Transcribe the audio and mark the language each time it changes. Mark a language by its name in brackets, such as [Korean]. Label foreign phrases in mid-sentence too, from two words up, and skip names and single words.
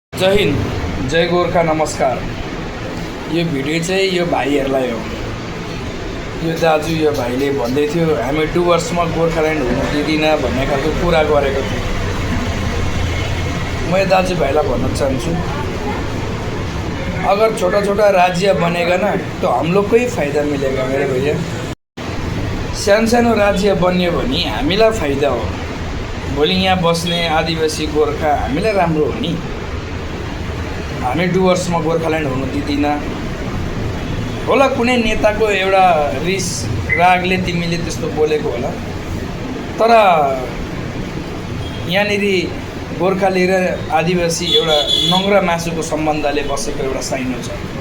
[Nepali] जय हिंद, जय गोर्खा, नमस्कार। यो भिडियो चाहिँ यो भाइहरूलाई हो। यो दाजु यो भाइले भन्दै थियो हामी डुवर्समा गोर्खाल्यान्ड हुन दिँदिनँ भन्ने खालको कुरा गरेको थियो। म यो दाजुभाइलाई भन्न चाहन्छु, [Hindi] अगर छोटा छोटा राज्य बनेगा ना तो हम लोग को ही फायदा मिलेगा मेरे भैया। [Nepali] सानो सानो राज्य बन्यो भने हामीलाई फाइदा हो। भोलि यहाँ बस्ने आदिवासी गोर्खा हामीलाई राम्रो हो नि। हामी डुवर्समा गोर्खाल्यान्ड हुनु दिँदिनँ होला। कुनै नेताको एउटा रिस रागले तिमीले त्यस्तो बोलेको होला, तर यहाँनिर गोर्खाली र आदिवासी एउटा नङ्ग्रा मासुको सम्बन्धले बसेको एउटा साइनो छ।